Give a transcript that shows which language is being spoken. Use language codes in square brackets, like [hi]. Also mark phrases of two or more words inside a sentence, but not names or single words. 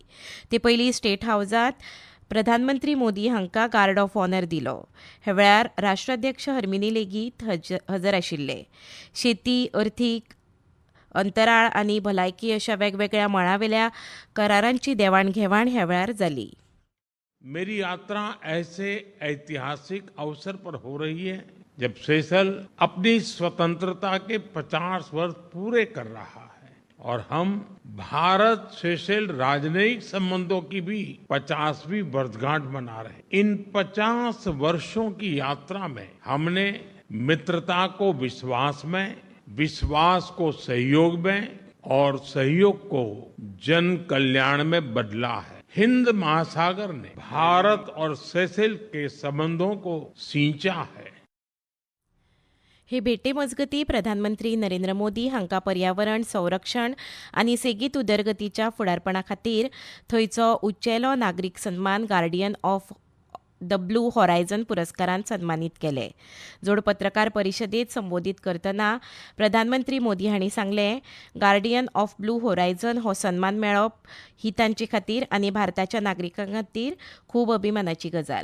[kok] ते पयलीं स्टेट हावसांत प्रधानमंत्री मोदी हांकां [en] guard of honour [kok] दिलो. ह्या वेळार राष्ट्राध्यक्ष हर्मेनी लेगीत हजर आशिल्ले. शेती, अर्थीक, अंतराळ आनी भलायकी अशा वेगवेगळ्या मळावेल्या करारांची देवाणघेवाण ह्या वेळार जाली. [hi] मेरी यात्रा ऐसे ऐतिहासिक अवसर पर हो रही है जब सेशल अपनी स्वतंत्रता के 50 वर्ष पूरे कर रहा है और हम भारत सेशल राजनयिक संबंधों की भी 50वीं वर्षगांठ मना रहे हैं. इन 50 वर्षों की यात्रा में हमने मित्रता को विश्वास में, विश्वास को सहयोग में और सहयोग को जन कल्याण में बदला है. हिंद महासागर ने भारत और सेशल के संबंधों को सींचा है. [kok] हे भेटे मजगती प्रधानमंत्री नरेंद्र मोदी हांकां पर्यावरण संरक्षण आनी सेगीत उदरगतीच्या फुडारपणा खातीर थंयचो उंचेलो नागरीक सन्मान गार्डियन ऑफ द ब्लू हॉरायझन पुरस्कारान सन्मानीत केले. जोड पत्रकार परिशदेत संबोधीत करतना प्रधानमंत्री मोदी हांणी सांगलें, गार्डियन ऑफ ब्लू हॉरायझन हो सन्मान मेळप ही तांचे खातीर आनी भारताच्या नागरिकां खातीर खूब अभिमानाची गजाल.